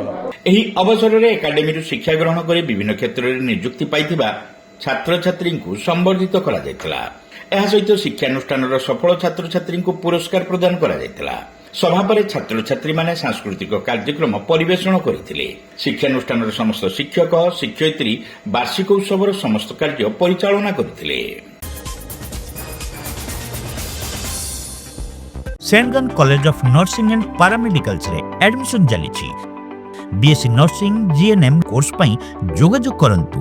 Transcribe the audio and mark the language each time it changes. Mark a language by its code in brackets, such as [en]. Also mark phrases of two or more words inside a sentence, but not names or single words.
[or] ଏହି ଅବସରରେ ଏକାଡେମୀରୁ ଶିକ୍ଷା ଗ୍ରହଣ କରି ବିଭିନ୍ନ କ୍ଷେତ୍ରରେ ନିଯୁକ୍ତି ପାଇଥିବା ଛାତ୍ରଛାତ୍ରୀଙ୍କୁ ସମ୍ବର୍ଦ୍ଧିତ କରାଯାଇଥିଲା। ଏହା ସହିତ ଶିକ୍ଷାନୁଷ୍ଠାନର ସଫଳ ଛାତ୍ରଛାତ୍ରୀଙ୍କୁ ପୁରସ୍କାର ପ୍ରଦାନ କରାଯାଇଥିଲା। ସଭା ପରେ ଛାତ୍ରଛାତ୍ରୀମାନେ ସାଂସ୍କୃତିକ କାର୍ଯ୍ୟକ୍ରମ ପରିବେଷଣ କରିଥିଲେ। ଶିକ୍ଷାନୁଷ୍ଠାନର ସମସ୍ତ ଶିକ୍ଷକ ଶିକ୍ଷୟିତ୍ରୀ ବାର୍ଷିକ ଉତ୍ସବର ସମସ୍ତ କାର୍ଯ୍ୟ ପରିଚାଳନା କରିଥିଲେ। ସେଣ୍ଟ ଜନ କଲେଜ ଅଫ ନର୍ସିଂ ଏଣ୍ଡ ପାରାମେଡିକାଲ୍ସ ରେ ଆଡମିଶନ ଚାଲିଛି। ବିଏସସି ନର୍ସିଂ ଜିଏନଏମ କୋର୍ସ ପାଇଁ ଯୋଗାଯୋଗ କରନ୍ତୁ।